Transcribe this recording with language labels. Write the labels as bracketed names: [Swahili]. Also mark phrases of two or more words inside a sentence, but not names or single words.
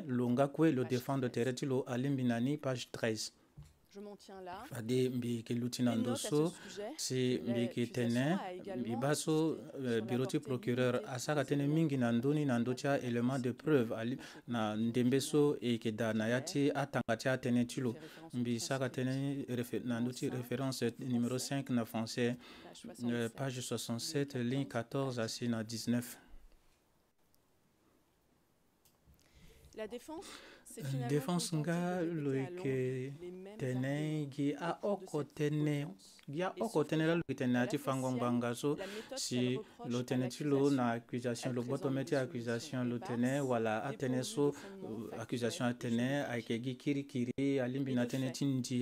[Sango] lo nga kue lo défendre tere ti lo alimbi na ni page 13 fade mbi ke luti na ndo so si mbi ke tene mbi ba so bureau ti procureur asara tene mingi na ndoni na ndo tia [French] élément de preuve [Sango] na ndembe so e ke da na yati atanga tia tene ti lo mbi sara tene na ndo ti [French] référence numéro [Sango] 5 na [French] français page 67 ligne 14 [Sango] asi na 19. [French] La défense [Sango] défense nga lo yeke tene gi a oko tene la lo tene ati fangombanga so si lo tene ti lo na accusation lo boto meti accusation lo tene wala a tene so accusation a tene ayeke gi kirikiri alimbi na tene ti ndi